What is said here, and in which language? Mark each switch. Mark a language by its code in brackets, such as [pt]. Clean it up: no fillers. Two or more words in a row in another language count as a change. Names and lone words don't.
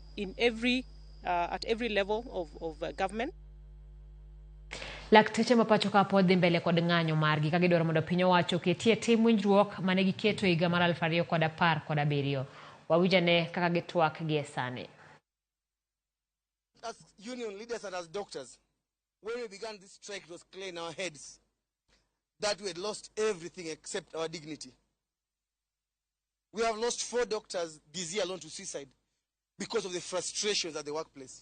[en] in every at every level of government. [luo] Lakteche mapacho ka pod dhi mbele kod ng'anyo margi ka gidwaro mondo piny owacho ketie tim winjruok mane giketo higa mar 2017. Wawinjore kaka gitwak gi sani. [en] As union leaders and as doctors, when we began this strike, it was clear in our heads that we had lost everything except our dignity. We have lost 4 doctors this year alone to suicide because of the frustrations at the workplace.